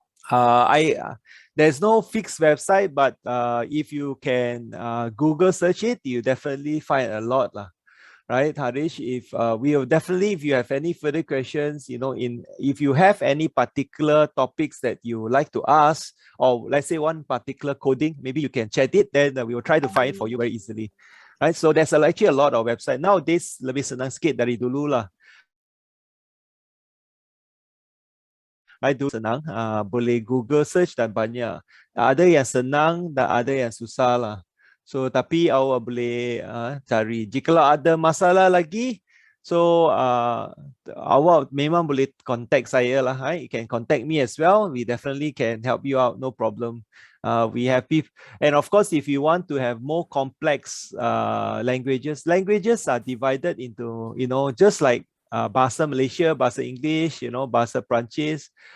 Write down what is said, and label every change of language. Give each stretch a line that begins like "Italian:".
English: There's no fixed website, but if you can Google search it, you definitely find a lot lah. Right, Harish? If we will definitely, if you have any further questions, you know, if you have any particular topics that you would like to ask, or let's say one particular coding, maybe you can chat it, then we will try to find it for you very easily. Right, so there's actually a lot of website nowadays.
Malay: Lebih senang sikit dari dulu lah. Senang, boleh Google search dan banyak. Ada yang senang dan ada yang susah lah. So tapi awak boleh cari. Jikalau ada masalah lagi, so awak memang boleh contact saya lah.
English: You can contact me as well. We definitely can help you out. No problem. We have people, and of course, if you want to have more complex languages are divided into, you know, just like bahasa Malaysia, bahasa English, you know, bahasa Perancis.